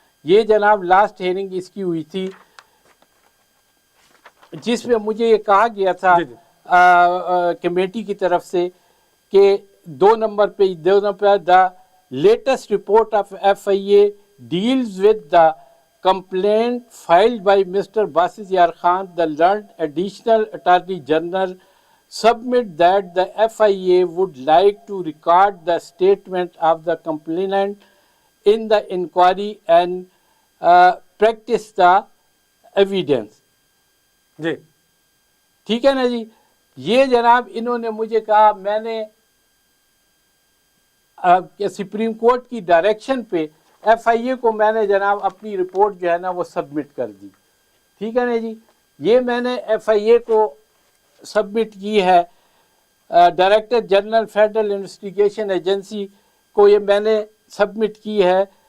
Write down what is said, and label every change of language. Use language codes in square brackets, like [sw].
[ur] یہ جناب last hearing اس کی ہوئی تھی جس میں مجھے یہ کہا گیا تھا کمیٹی کی طرف سے کہ 2 نمبر پہ [en] The latest report of FIA deals with the complaint filed by Mr. Basis Yar Khan, the learned additional Attorney General, submit that the FIA would like to record the statement of the complainant in the inquiry and practice the evidence. [ur] جی ٹھیک ہے نا جی. یہ جناب انہوں نے مجھے کہا, میں نے سپریم کورٹ کی ڈائریکشن پہ FIA کو میں نے جناب اپنی رپورٹ جو ہے نا وہ سبمٹ کر دی. ٹھیک ہے نا جی. یہ میں نے FIA کو سبمٹ کی ہے, director general federal investigation agency کو یہ میں نے سبمٹ کی ہے